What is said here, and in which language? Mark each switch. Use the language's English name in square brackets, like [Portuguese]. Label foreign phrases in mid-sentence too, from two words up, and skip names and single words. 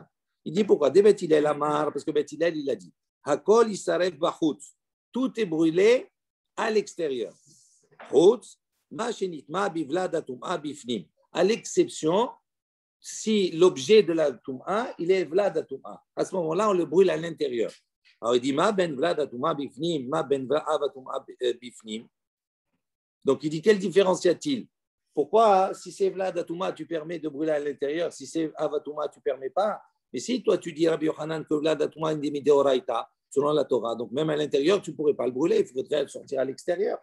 [French] Il dit pourquoi? De Beth Hillel Amar, parce que Beth Hillel, il a dit [Hebrew] הכל נשרף בחוץ. [French] Tout est brûlé à l'extérieur. [Hebrew] חוץ, מה שנטמא בוולד טומאה בפנים. [French] À l'exception, si l'objet de la tum'a, il est [Hebrew] ולד טומאה. [French] À ce moment-là, on le brûle à l'intérieur. Alors il dit [Hebrew] מה בין ולד טומאה בפנים, מה בין ולד טומאה בפנים. [French] Donc, il dit, quelle différence y a-t-il? Pourquoi, si c'est [Hebrew] ולד טומאה, [French] tu permets de brûler à l'intérieur, si c'est Avatouma, tu ne permets pas? Mais si toi, tu dis, Rabbi Yochanan, que [Hebrew] ולד טומאה [French] est une midéoraita, selon la Torah, donc même à l'intérieur, tu ne pourrais pas le brûler, il faudrait le sortir à l'extérieur.